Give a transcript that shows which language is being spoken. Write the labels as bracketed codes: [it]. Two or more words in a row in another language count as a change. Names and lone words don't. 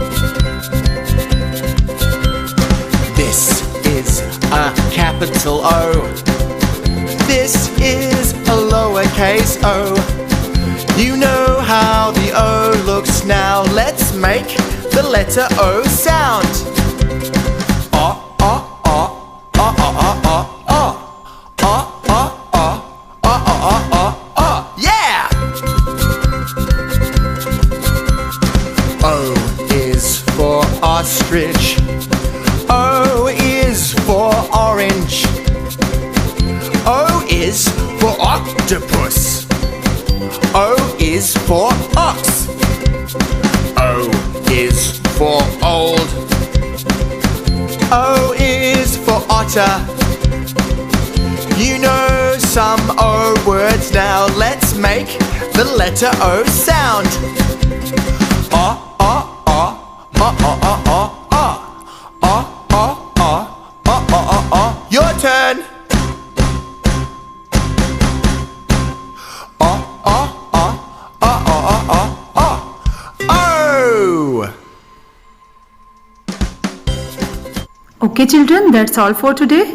[en] This is a capital O. This is a lowercase o. You know how the O looks now. Let's make the letter O sound. O, O, O, O, O, O, O, O. O, O, O, O, O, O, O, O. Yeah! O is for ostrich. O is for orange. O is for octopus. O is for ox. O is for old. O is for otter. You know some O words now. Let's make the letter O sound. O, O, O, O, O, O, O, O. O, O, O, O, O, O, O. Your turn. Okay children, that's all for today.